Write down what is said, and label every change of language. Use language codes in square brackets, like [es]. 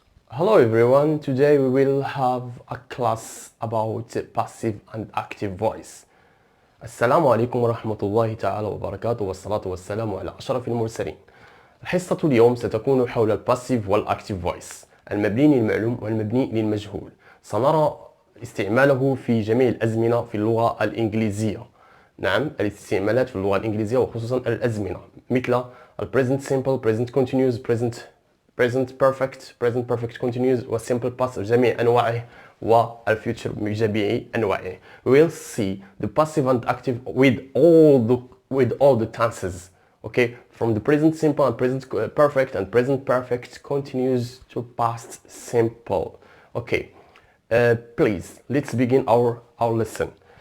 [en] Hello everyone, today we will have a class about passive and active voice. [ar] السلام عليكم ورحمة الله تعالى وبركاته والصلاة والسلام على أشرف المرسلين. الحصة اليوم ستكون حول الباسيف والأكتيف فويس المبني للمعلوم والمبني للمجهول. سنرى استعماله في جميع الأزمنة في اللغة الإنجليزية. نعم، الاستعمالات في اللغة الإنجليزية وخصوصا الأزمنة مثل [en] present simple, present continuous, present perfect continuous simple past [ar] جميع أنواعه والfuture بجميع أنواعه. [en] We'll see the passive and active with all the tenses. Okay, from the present simple and present perfect and present perfect continuous to past simple. Okay, please let's begin our lesson.